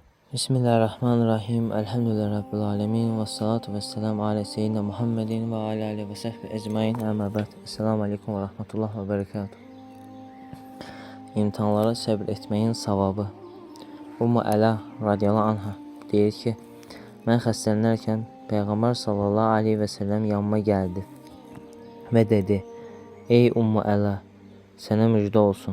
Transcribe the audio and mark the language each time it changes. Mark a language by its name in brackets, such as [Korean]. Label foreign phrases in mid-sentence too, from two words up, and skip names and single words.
[Arabic] بسم الله الرحمن الرحيم. الحمد لله رب العالمين. والصلاة والسلام على سيدنا محمد وعلى آله وصحبه أجمعين. أما بعد. السلام عليكم ورحمة الله وبركاته. [Azerbaijani] İmtihanlara səbr etməyin savabı. Ummu Əla [Arabic] رضي الله عنها [Azerbaijani] deyir ki, mən xəstələnərkən Peyğəmbər [Arabic] صلى الله عليه وسلم [Azerbaijani] yanıma gəldi və dedi: Ey Ummu Əla, sənə müjdə olsun.